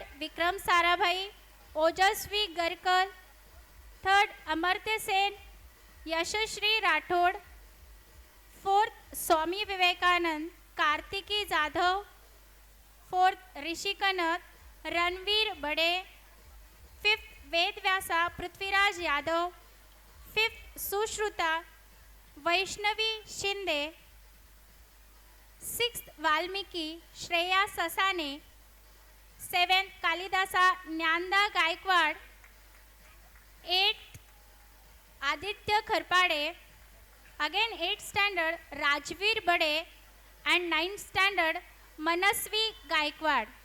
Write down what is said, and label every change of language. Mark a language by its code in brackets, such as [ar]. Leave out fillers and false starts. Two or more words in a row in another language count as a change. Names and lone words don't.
[en] Vikram Sarabhai, Ojasvi Garkar, third Amartya Sen, Yashashri Rathod, fourth Swami Vivekanand, Kartiki Jadhav, fourth Rishi Kanath, Ranveer Bade, fifth Vedvyasa Prithviraj Yadav, fifth Sushruta Vaishnavi Shinde, sixth Valmiki Shreya Sasane, seventh Kalidasa Nyanda Gaikwad, eighth Aditya Kharpade, again 8th standard Rajveer Bade and 9th standard Manasvi Gaikwad.